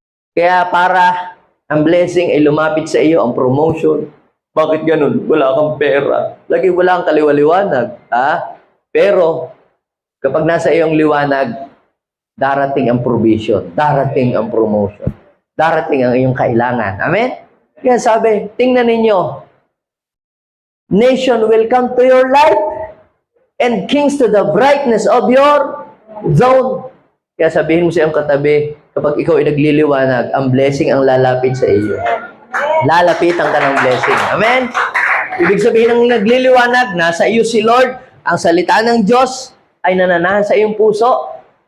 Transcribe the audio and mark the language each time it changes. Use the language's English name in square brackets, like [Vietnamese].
[Filipino] Kaya para ang blessing ay lumapit sa iyo, ang promotion. Bakit ganun? Wala kang pera. Lagi wala kang kaliwaliwanag. Pero, kapag nasa iyong liwanag, darating ang provision, darating ang promotion, darating ang iyong kailangan. Amen? Kaya sabi, tingnan ninyo, [English] nation will come to your light, and kings to the brightness of your zone. [Filipino] Kaya sabihin mo sa iyong katabi, kapag ikaw ay nagliliwanag, ang blessing ang lalapit sa iyo. Lalapitan ka ng blessing. Amen? Ibig sabihin ng nagliliwanag, nasa iyo si Lord, ang salita ng Diyos ay nananahan sa iyong puso.